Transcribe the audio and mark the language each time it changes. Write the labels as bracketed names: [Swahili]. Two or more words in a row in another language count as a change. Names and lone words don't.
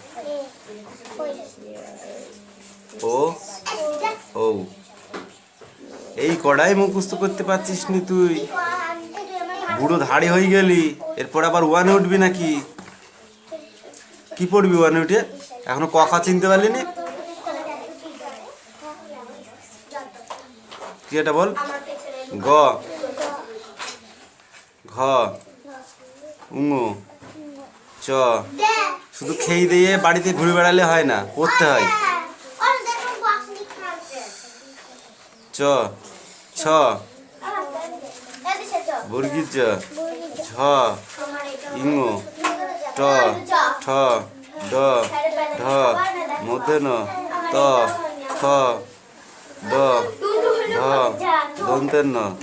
[Bangla] ও ও এই কড়াই মুখস্থ করতে পারছিস নি তুই বুড়ো ধাড়ি হয়ে গেলি এরপর আবার 1 উঠবি নাকি কি পড়বি 1 উঠে এখনো কখা চিনতে পারলি নি কি এটা বল গ ঘ উঙ চ শুধু খেয়ে দিয়ে বাড়িতে ঘুরে বেড়ালে হয় না পড়তে হয় চ ছ বর্গীর জ ঝ ইঙ ট ঠ ড ঢ মূর্ধন্য ত থ দ ঢ দন্তেন্য